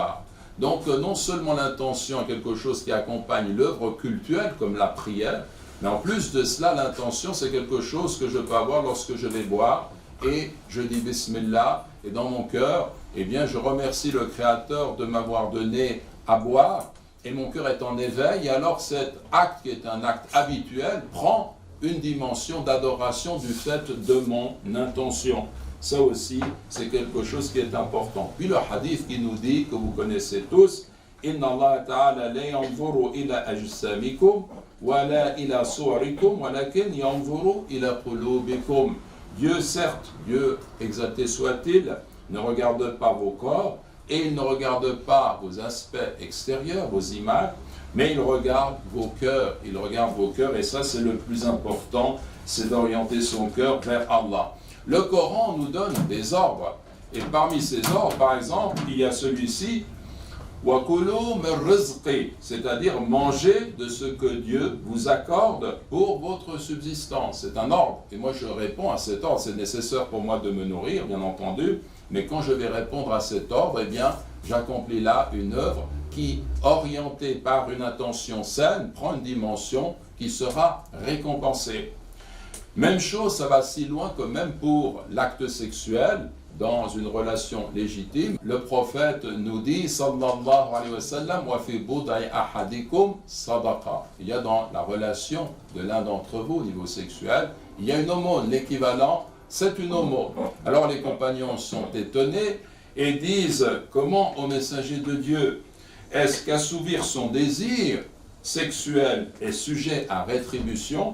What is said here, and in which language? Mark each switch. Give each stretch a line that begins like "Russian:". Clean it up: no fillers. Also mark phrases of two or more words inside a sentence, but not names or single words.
French: » Donc non seulement l'intention est quelque chose qui accompagne l'œuvre cultuelle, comme la prière, mais en plus de cela, l'intention c'est quelque chose que je peux avoir lorsque je vais boire, et je dis Bismillah, et dans mon cœur, eh bien je remercie le Créateur de m'avoir donné à boire, et mon cœur est en éveil, et alors cet acte qui est un acte habituel prend une dimension d'adoration du fait de mon intention. Ça aussi, c'est quelque chose qui est important. Puis le hadith qui nous dit, que vous connaissez tous, «
Arabic: إن الله تعالى لا ينظر إلى أجسامكم ولا إلى صوركم ولكن ينظر إلى قلوبكم.
French: » Dieu, certes, Dieu, exalté soit-il, ne regarde pas vos corps, et il ne regarde pas vos aspects extérieurs, vos images, mais il regarde vos cœurs, et ça c'est le plus important, c'est d'orienter son cœur vers Allah. Le Coran nous donne des ordres, et parmi ces ordres, par exemple, il y a celui-ci,
Arabic: وكلوا من رزق,
French: c'est-à-dire manger de ce que Dieu vous accorde pour votre subsistance. C'est un ordre, et moi je réponds à cet ordre, c'est nécessaire pour moi de me nourrir, bien entendu, mais quand je vais répondre à cet ordre, eh bien, j'accomplis là une œuvre qui, orientée par une intention saine, prend une dimension qui sera récompensée. Même chose, ça va si loin que même pour l'acte sexuel, dans une relation légitime, le prophète nous dit,
Arabic: صلى الله عليه وسلم وفي بضع أحدكم صدقة.
French: Il y a dans la relation de l'un d'entre vous au niveau sexuel, il y a une aumône, l'équivalent, c'est une aumône. Alors les compagnons sont étonnés et disent, comment au messager de Dieu, est-ce qu'assouvir son désir sexuel est sujet à rétribution?